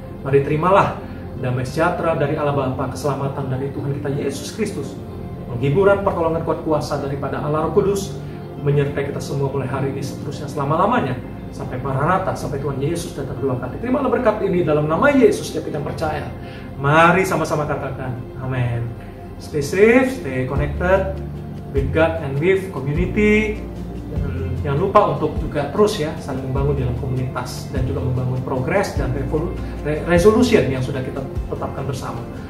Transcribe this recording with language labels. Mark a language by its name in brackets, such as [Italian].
[Indonesian] Mari terimalah damai sejahtera dari Allah Bapa, keselamatan dari Tuhan kita Yesus Kristus, penghiburan, pertolongan, kuat kuasa daripada Allah Roh Kudus, menyertai kita semua mulai hari ini seterusnya selama-lamanya, sampai Maranatha, sampai Tuhan Yesus datang kedua kali. Terimalah berkat ini dalam nama Yesus setiap kita percaya. Mari sama-sama katakan, amin. [English] Stay safe, stay connected with God and with community. [Indonesian] Dan jangan lupa untuk juga terus ya saling membangun dalam komunitas dan juga membangun progres dan resolution yang sudah kita tetapkan bersama.